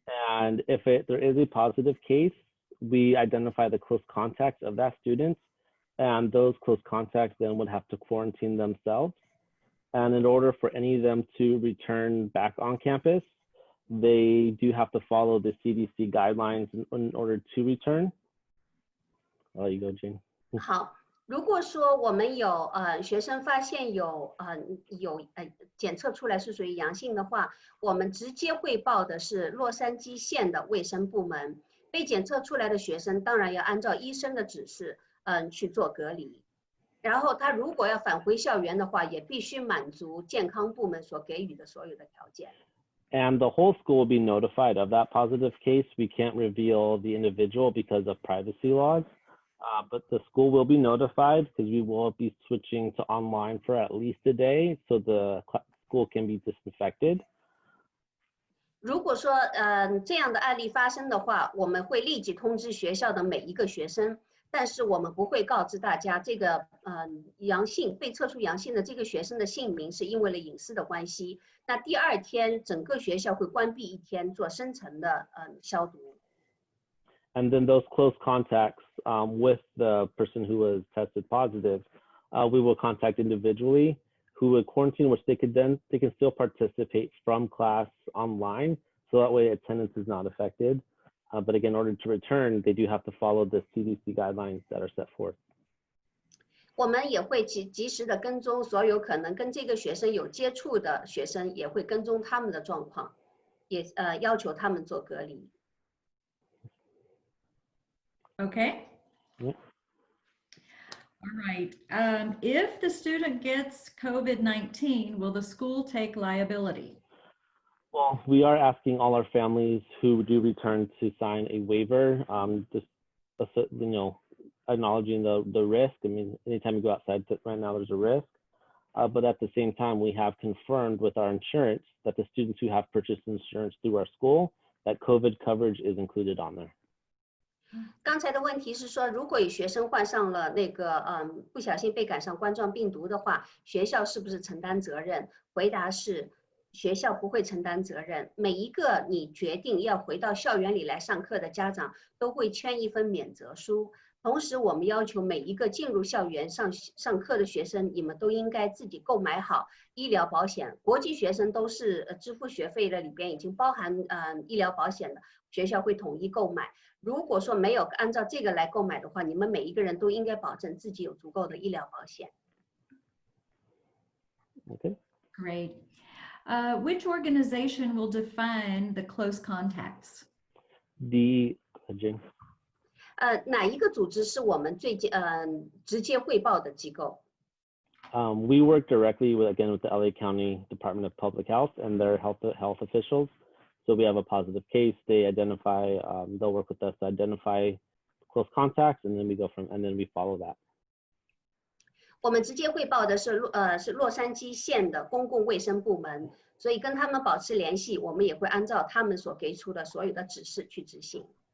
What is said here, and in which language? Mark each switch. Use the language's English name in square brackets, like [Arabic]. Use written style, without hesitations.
[English] And if there is a positive case, we identify the close contacts of that student. And those close contacts then would have to quarantine themselves. And in order for any of them to return back on campus, they do have to follow the CDC guidelines in order to return. I'll let you go, Jane. [Chinese] 好。如果说我们有学生发现有检测出来是属于阳性的话，我们直接汇报的是洛杉矶县的卫生部门。被检测出来的学生当然要按照医生的指示去做隔离。然后他如果要返回校园的话，也必须满足健康部门所给予的所有的条件。 [English] And the whole school will be notified of that positive case. We can't reveal the individual because of privacy laws. But the school will be notified because we will be switching to online for at least a day so the school can be disinfected. [Chinese] 如果说这样的案例发生的话，我们会立即通知学校的每一个学生，但是我们不会告知大家这个被测出阳性的这个学生的姓名，是因为了隐私的关系。那第2天整个学校会关闭1天做深层的消毒。 [English] And then those close contacts with the person who was tested positive, we will contact individually who would quarantine, which they can still participate from class online. So that way attendance is not affected. But again, in order to return, they do have to follow the CDC guidelines that are set forth. [Chinese] 我们也会及时的跟踪所有可能跟这个学生有接触的学生，也会跟踪他们的状况，也要求他们做隔离。 [English] Okay. Yep. All right. If the student gets COVID-19, will the school take liability? Well, we are asking all our families who do return to sign a waiver, just acknowledging the risk. I mean, anytime you go outside right now, there's a risk. But at the same time, we have confirmed with our insurance that the students who have purchased insurance through our school, that COVID coverage is included on there. [Chinese] 刚才的问题是说，如果有学生患上了那个不小心被感上冠状病毒的话，学校是不是承担责任？回答是，学校不会承担责任。每一个你决定要回到校园里来上课的家长，都会签一份免责书。同时，我们要求每一个进入校园上课的学生，你们都应该自己购买好医疗保险。国际学生都是支付学费的里边已经包含医疗保险的，学校会统一购买。如果说没有按照这个来购买的话，你们每一个人都应该保证自己有足够的医疗保险。 [English] Okay. Great. Which organization will define the close contacts? Jane. [Chinese] 哪一个组织是我们直接汇报的机构？ [English] We work directly with the LA County Department of Public Health and their health officials. So we have a positive case. They identify. They'll work with us to identify close contacts, and then we follow that. [Chinese] 我们直接汇报的是洛杉矶县的公共卫生部门，所以跟他们保持联系，我们也会按照他们所给出的所有的指示去执行。